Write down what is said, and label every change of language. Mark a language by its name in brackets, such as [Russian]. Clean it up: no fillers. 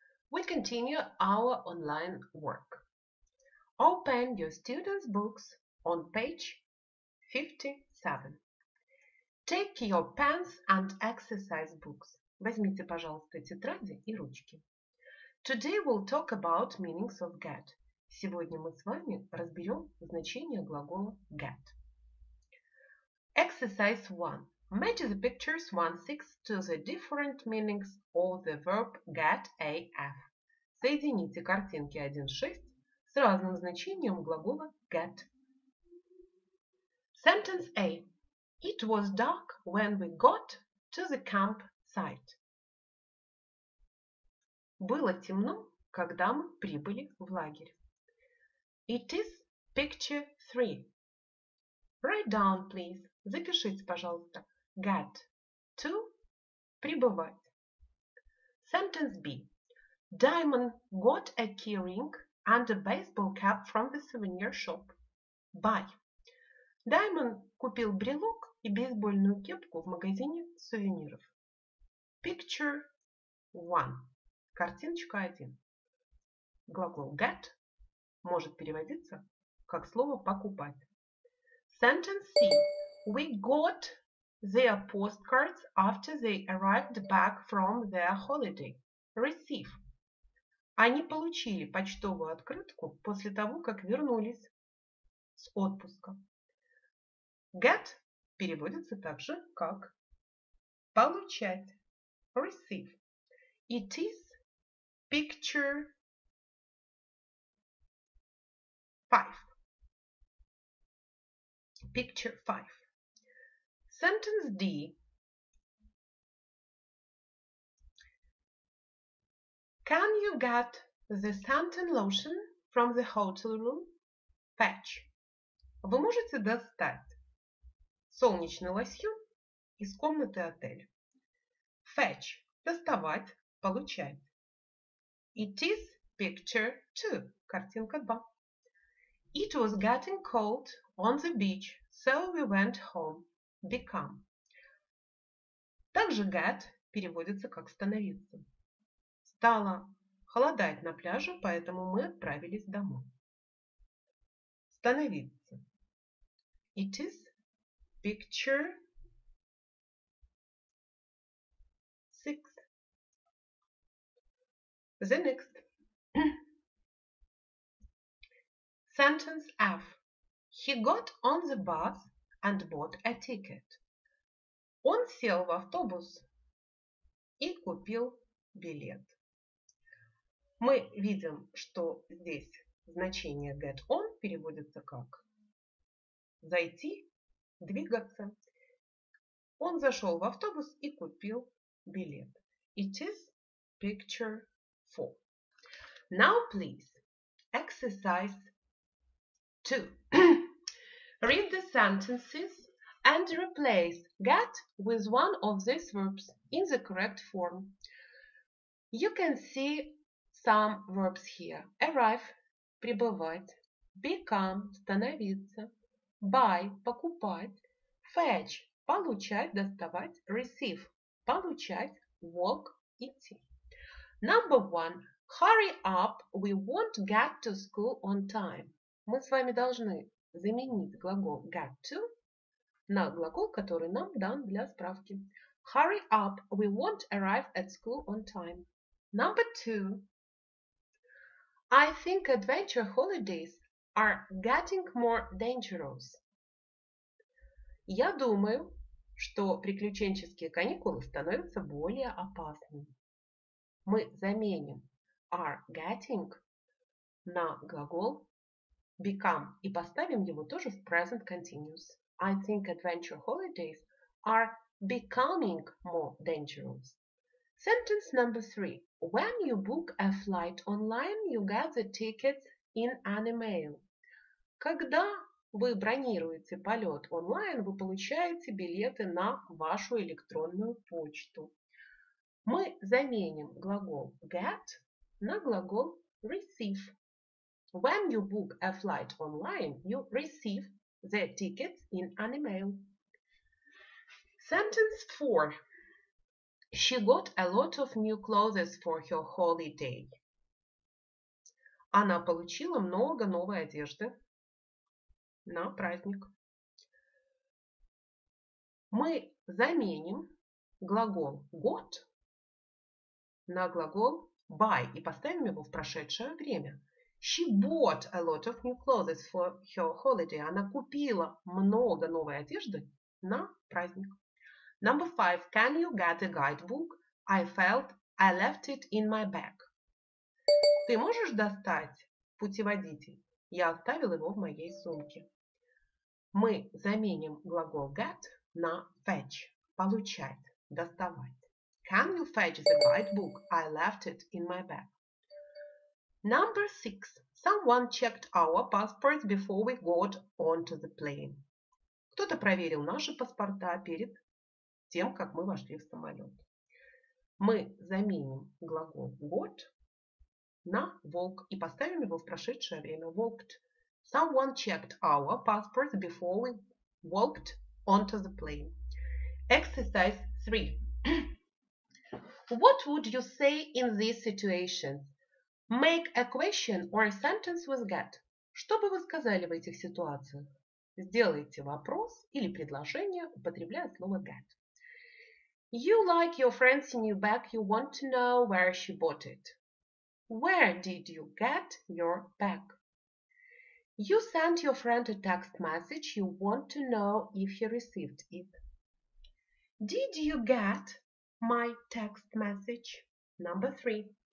[English] We continue our online work. Open your students' books on page 57. Take your pens and exercise books. [Russian] Возьмите, пожалуйста, тетради и ручки. [English] Today we'll talk about meanings of get. [Russian] Сегодня мы с вами разберем значение глагола get. [English] Exercise 1. Match the pictures 1-6 to the different meanings of the verb get AF. [Russian] Соедините картинки 1-6 с разным значением глагола get. [English] Sentence A. It was dark when we got to the campsite. [Russian] Было темно, когда мы прибыли в лагерь. [English] It is picture 3. Write down, please. [Russian] Запишите, пожалуйста. [English] Get to [Russian] прибывать. [English] Sentence B. Diamond got a keyring and a baseball cap from the souvenir shop. Buy. [Russian] Diamond купил брелок и бейсбольную кепку в магазине сувениров. [English] Picture 1. [Russian] Картиночка 1. Глагол get может переводиться как слово покупать. [English] Sentence C. We got their postcards after they arrived back from their holiday. Receive. [Russian] Они получили почтовую открытку после того, как вернулись с отпуска. Get переводится также как получать. [English] Receive. It is picture 5. Picture 5. Sentence D. Can you get the suntan lotion from the hotel room? Fetch. [Russian] Вы можете достать солнечный лосьон из комнаты отеля. [English] Fetch. [Russian] Доставать, получать. [English] It is picture 2. [Russian] Картинка 2. [English] It was getting cold on the beach, so we went home. Become. [Russian] Также get переводится как становиться. Стало холодать на пляже, поэтому мы отправились домой. Становиться. [English] It is picture 6. The next. Sentence F. He got on the bus and bought a ticket. [Russian] Он сел в автобус и купил билет. Мы видим, что здесь значение get on переводится как зайти, двигаться. Он зашел в автобус и купил билет. [English] It is picture 4. Now, please, exercise 2. Read the sentences and replace get with one of these verbs in the correct form. You can see some verbs here. [Russian] Arrive – прибывать, become – становиться, buy – покупать, fetch – получать, доставать, receive – получать, walk – идти. [English] Number 1. Hurry up, we won't get to school on time. [Russian] Мы с вами должны заменить глагол get to на глагол, который нам дан для справки. [English] Hurry up, we won't arrive at school on time. Number 2. I think adventure holidays are getting more dangerous. [Russian] Я думаю, что приключенческие каникулы становятся более опасными. Мы заменим are getting на глагол become и поставим его тоже в present continuous. [English] I think adventure holidays are becoming more dangerous. Sentence number 3. When you book a flight online, you get the tickets in an email. [Russian] Когда вы бронируете полет онлайн, вы получаете билеты на вашу электронную почту. Мы заменим глагол get на глагол receive. [English] When you book a flight online, you receive the tickets in an email. Sentence 4. She got a lot of new clothes for her holiday. [Russian] Она получила много новой одежды на праздник. Мы заменим глагол got на глагол buy и поставим его в прошедшее время. [English] She bought a lot of new clothes for her holiday. [Russian] Она купила много новой одежды на праздник. [English] Number 5. Can you get a guidebook? I felt I left it in my bag. [Russian] Ты можешь достать путеводитель? Я оставил его в моей сумке. Мы заменим глагол get на fetch. Получать, доставать. [English] Can you fetch the guidebook? I left it in my bag. Number 6. Someone checked our passports before we got onto the plane. [Russian] Кто-то проверил наши паспорта перед тем, как мы вошли в самолет. Мы заменим глагол got на walk и поставим его в прошедшее время. [English] Walked. Someone checked our passports before we walked onto the plane. Exercise 3. What would you say in this situation? Make a question or a sentence with get. [Russian] Что бы вы сказали в этих ситуациях? Сделайте вопрос или предложение, употребляя слово get. [English] You like your friend's new bag. You want to know where she bought it. Where did you get your bag? You sent your friend a text message. You want to know if he received it. Did you get my text message? Number 3.